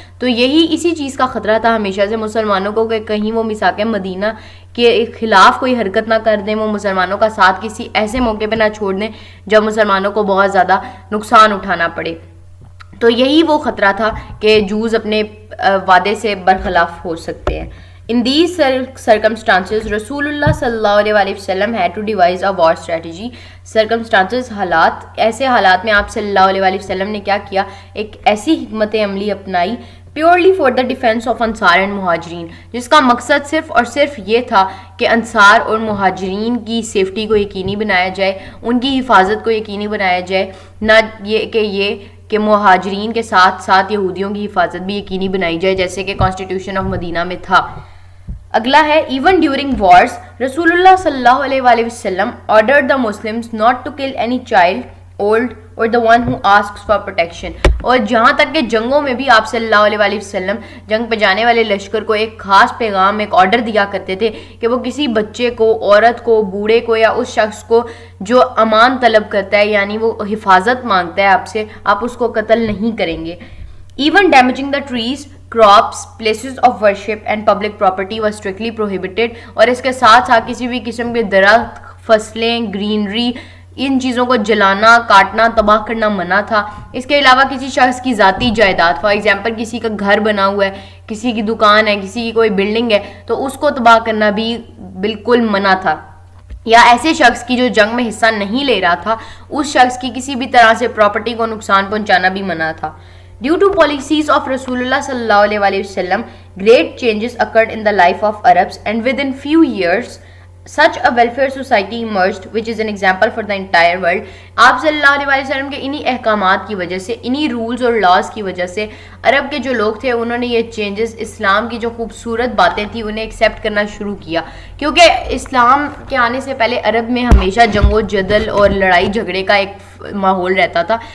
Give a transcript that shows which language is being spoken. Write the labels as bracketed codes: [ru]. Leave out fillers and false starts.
[ur] تو یہی اسی چیز کا خطرہ تھا ہمیشہ سے مسلمانوں کو کہ کہیں وہ میثاق مدینہ کے خلاف کوئی حرکت نہ کر دیں، وہ مسلمانوں کا ساتھ کسی ایسے موقع پہ نہ چھوڑ دیں جب مسلمانوں کو بہت زیادہ نقصان اٹھانا پڑے. تو یہی وہ خطرہ تھا کہ جوز اپنے وعدے سے برخلاف ہو سکتے ہیں. [en] In these circumstances, رسول اللہ صلی اللہ علیہ وسلم had to devise a war strategy. [ur] circumstances حالات، ایسے حالات میں آپ صلی اللہ علیہ وسلم نے کیا کیا، ایک ایسی حکمت عملی اپنائی [en] purely for the defence of انصار and مہاجرین، [ur] جس کا مقصد صرف اور صرف یہ تھا کہ انصار اور مہاجرین کی سیفٹی کو یقینی بنایا جائے، ان کی حفاظت کو یقینی بنایا جائے، نہ یہ کہ مہاجرین کے ساتھ ساتھ یہودیوں کی حفاظت بھی یقینی بنائی جائے جیسے کہ [en] constitution of Medina [ur] میں تھا. اگلا ہے [en] Even during wars رسول اللہ صلی اللہ علیہ وسلم ordered the Muslims not to kill any child, old or the one who asks for protection. [ur] اور جہاں تک کہ جنگوں میں بھی آپ صلی اللہ علیہ وسلم جنگ پہ جانے والے لشکر کو ایک خاص پیغام، ایک آرڈر دیا کرتے تھے کہ وہ کسی بچے کو، عورت کو، بوڑھے کو یا اس شخص کو جو امان طلب کرتا ہے یعنی وہ حفاظت مانگتا ہے آپ سے، آپ اس کو قتل نہیں کریں گے. [en] Even damaging the trees, crops, places of worship and public property was strictly prohibited. [ur] اور اس کے ساتھ ساتھ کسی بھی قسم کے درخت، فصلیں، گرینری، ان چیزوں کو جلانا، کاٹنا، تباہ کرنا منع تھا. اس کے علاوہ کسی شخص کی ذاتی جائیداد، [en] for example [ur] کسی کا گھر بنا ہوا ہے، کسی کی دکان ہے، کسی کی کوئی بلڈنگ ہے تو اس کو تباہ کرنا بھی بالکل منع تھا. یا ایسے شخص کی جو جنگ میں حصہ نہیں لے رہا تھا اس شخص کی کسی بھی طرح سے پراپرٹی کو نقصان پہنچانا بھی منع تھا. [en] Due to policies of Rasulullah sallallahu alaihi wasallam, great changes occurred in the life of Arabs, and within few years, such a welfare society emerged, which is an example for the entire world. [ur] آپ صلی اللہ علیہ وسلم کے انہی احکامات کی وجہ سے، انہی رولز اور لاز کی وجہ سے عرب کے جو لوگ تھے انہوں نے یہ چینجز، اسلام کی جو خوبصورت باتیں تھیں انہیں ایکسیپٹ کرنا شروع کیا. کیونکہ اسلام کے آنے سے پہلے عرب میں ہمیشہ جنگ و جدل اور لڑائی جھگڑے کا ایک ماحول رہتا تھا.